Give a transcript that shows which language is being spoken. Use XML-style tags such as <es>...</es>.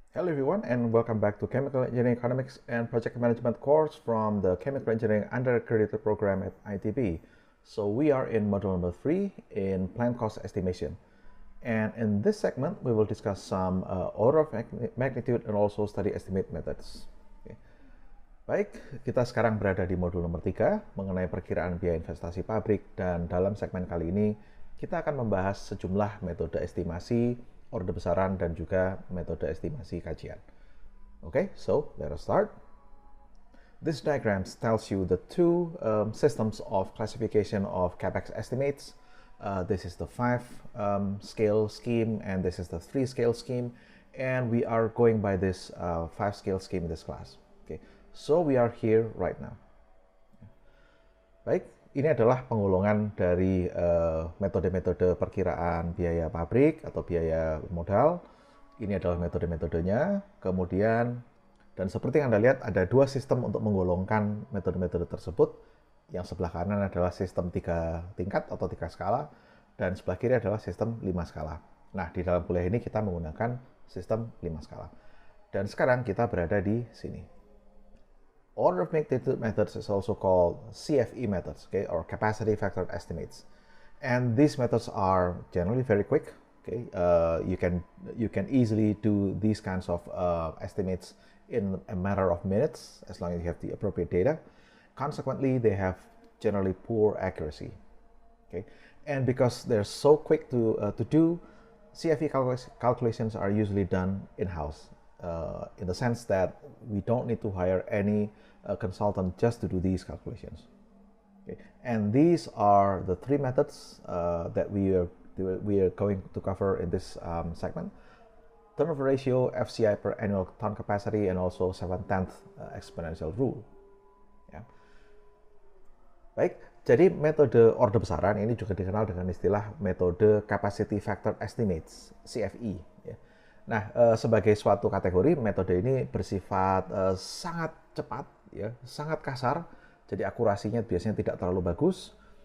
<en>everyone, and welcome back to Chemical Engineering Economics and Project Management course from the Chemical Engineering Undergraduate Program at ITB. So we are in module number 3 in plant cost estimation. And in this segment, we will discuss some order of magnitude and also study estimate methods. Okay.</en> <id>Baik, kita sekarang berada di modul nomor 3 mengenai perkiraan biaya investasi pabrik, dan dalam segmen kali ini kita akan membahas sejumlah metode estimasi, orde besaran, dan juga metode estimasi kajian.</id> <en>Okay, so let us start. This diagram tells you the two systems of classification of CapEx estimates. This is the 5 scale scheme, and this is the 3 scale scheme, and we are going by this 5 scale scheme in this class. Okay, so we are here right now.</en> <id>Baik, ini adalah penggolongan dari metode-metode perkiraan biaya pabrik atau biaya modal. Ini adalah metode-metodenya. Kemudian, dan seperti yang Anda lihat, ada 2 sistem untuk menggolongkan metode-metode tersebut. Yang sebelah kanan adalah sistem 3 tingkat atau 3 skala, dan sebelah kiri adalah sistem 5 skala. Nah, di dalam kuliah ini kita menggunakan sistem 5 skala. Dan sekarang kita berada di sini.</id> <en>Order of magnitude methods is also called CFE methods, okay, or capacity factor estimates. And these methods are generally very quick. Okay, you can easily do these kinds of estimates in a matter of minutes as long as you have the appropriate data. Consequently, they have generally poor accuracy. Okay, and because they're so quick to do, CFE calculations are usually done in-house. In the sense that we don't need to hire any consultant just to do these calculations. Okay. And these are the 3 methods that we are going to cover in this segment: turnover ratio, FCI per annual ton capacity, and also 7/10 exponential rule.</en> <id>Ya. Baik, jadi metode orde besaran ini juga dikenal dengan istilah metode capacity factor estimates (CFE). Ya. Nah, sebagai suatu kategori, metode ini bersifat sangat cepat, ya, sangat kasar, jadi akurasinya biasanya tidak terlalu bagus.</id>